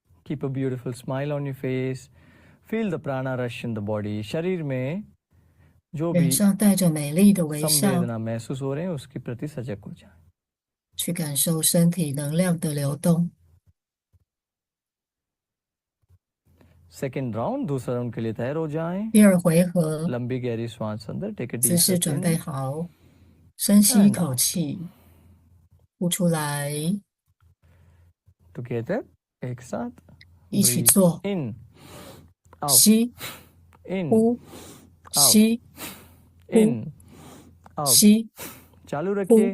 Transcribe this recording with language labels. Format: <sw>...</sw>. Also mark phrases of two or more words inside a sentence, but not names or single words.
<en>Keep a beautiful smile on your face. Feel the prana rush in the body.</en> <hi>शरीर में जो भी</hi> <zh>脸上带着美丽的微笑，</zh> <hi>संवेदना महसूस हो रहे हैं उसके प्रति सजग हो जाए.</hi> <zh>去感受身体能量的流动。</zh> <en>Second round,</en> <hi>दूसरा राउंड के लिए तैयार हो जाएं.</hi> <zh>第二回合，</zh> <hi>लंबी गहरी श्वास अंदर.</hi> <en>Take a</en> <zh>姿</zh> <en>deep</en> <zh>势</zh> <en>breath</en> <zh>准备</zh> <en>in</en> <zh>好，深吸一</zh> <en>and</en> <zh>口</zh> <en>out.</en> <zh>气，呼出来，</zh> <en>Together,</en> <hi>एक साथ.</hi> <zh>一起</zh> <en>Breathe</en> <zh>做，</zh> <en>in, out,</en> <zh>吸，</zh> <en>in,</en> <zh>呼，</zh> <en>out,</en> <zh>吸，</zh> <en>in, out.</en> <zh>吸，</zh> <hi>चालू रखिए.</hi>